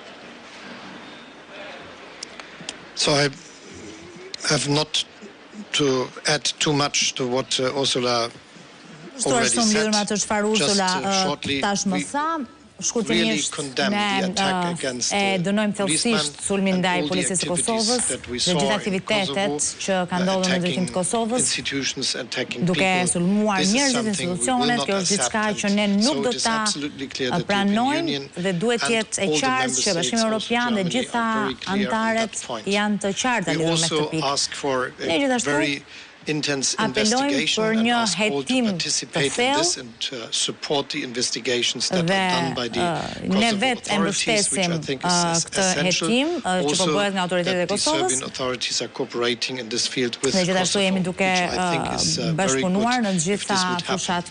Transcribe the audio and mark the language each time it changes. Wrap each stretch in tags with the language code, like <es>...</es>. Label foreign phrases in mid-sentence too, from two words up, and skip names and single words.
<en>So I have not to add too much to what Ursula already said. Just shortly, we really condemn the attack against</en> <sq>dënojmë thellësisht sulmin ndaj policisë së Kosovës dhe gjithë aktivitetet që kanë ndodhur në drejtim të Kosovës, duke sulmuar njerëzit, institucionet. Kjo është diçka që ne nuk do ta pranojmë dhe duhet të jetë e qartë që Bashkimi Evropian dhe gjitha anëtarët janë të qarta lidhur me këtë pikë. Ne gjithashtu</sq> <en>intense investigation and ask all to participate in this and support the investigations that are done by the Kosovo authorities, which I think is essential. Also, that the Serbian authorities are cooperating in this field with Kosovo, which I think is very good if this would happen.</en>